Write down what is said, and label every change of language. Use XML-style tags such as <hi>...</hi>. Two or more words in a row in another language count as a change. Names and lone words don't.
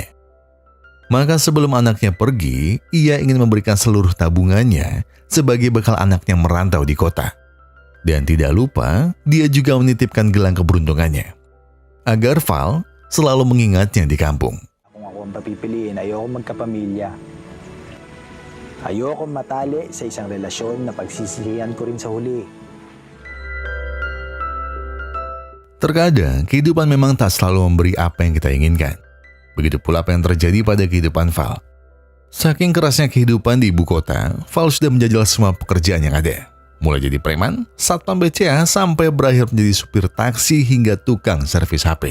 <id>Maka sebelum anaknya pergi, ia ingin memberikan seluruh tabungannya sebagai bekal anaknya merantau di kota. Dan tidak lupa, dia juga menitipkan gelang keberuntungannya agar Val selalu mengingatnya di kampung.</id> <tl>Kung ako ang papipiliin, ayoko magkapamilya. Ayokong matali sa isang relasyon na pagsisisihan ko rin sa huli.</tl> <id>Terkadang, kehidupan memang tak selalu memberi apa yang kita inginkan. Begitu pula apa yang terjadi pada kehidupan Val. Saking kerasnya kehidupan di ibu kota, Val sudah menjajal semua pekerjaan yang ada. Mulai jadi preman, satpam BCA, sampai berakhir menjadi supir taksi hingga tukang servis HP.</id>